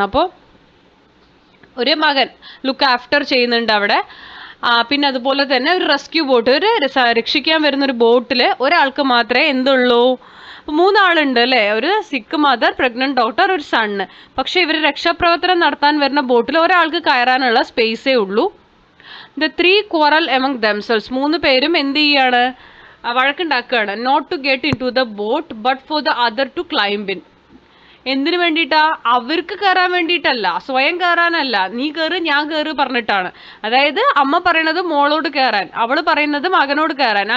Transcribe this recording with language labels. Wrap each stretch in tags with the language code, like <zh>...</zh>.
<ml>അപ്പോൾ ഒരു മകൻ ലുക്ക് ആഫ്റ്റർ ചെയ്യുന്നുണ്ട് അവിടെ. പിന്നെ അതുപോലെ തന്നെ ഒരു റെസ്ക്യൂ ബോട്ട്, ഒരു രക്ഷിക്കാൻ വരുന്ന ഒരു ബോട്ടിൽ ഒരാൾക്ക് മാത്രമേ എന്തുള്ളൂ, 3 ആളുണ്ട് അല്ലേ. ഒരു സിക്ക് മദർ, പ്രഗ്നന്റ് ഡോക്ടർ, ഒരു സണ്ണ്. പക്ഷെ ഇവർ രക്ഷാപ്രവർത്തനം നടത്താൻ വരുന്ന ബോട്ടിൽ ഒരാൾക്ക് കയറാനുള്ള സ്പേസേ ഉള്ളൂ.</ml> <en>The 3 quarrel among themselves.</en> <ml>3 പേരും എന്ത് ചെയ്യാണ്, വഴക്കുണ്ടാക്കുകയാണ്.</ml> <en>Not to get into the boat but for the other two climb in.</en> <ml>എന്തിനു വേണ്ടിയിട്ടാ? അവർക്ക് കയറാൻ വേണ്ടിയിട്ടല്ല, സ്വയം കയറാനല്ല. നീ കയറ്, ഞാൻ കയറ് പറഞ്ഞിട്ടാണ്. അതായത് അമ്മ പറയണത് മോളോട് കയറാൻ, അവള് പറയുന്നത് മകനോട് കയറാൻ.</ml>